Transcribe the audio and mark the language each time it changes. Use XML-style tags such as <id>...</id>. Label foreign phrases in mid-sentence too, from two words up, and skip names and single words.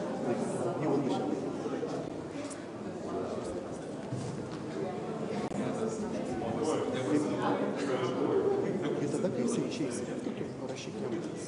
<en>You will be sure.</en> <ru>И тогда,</ru> <lt>kai jisai išeis, parašyk jam.</lt>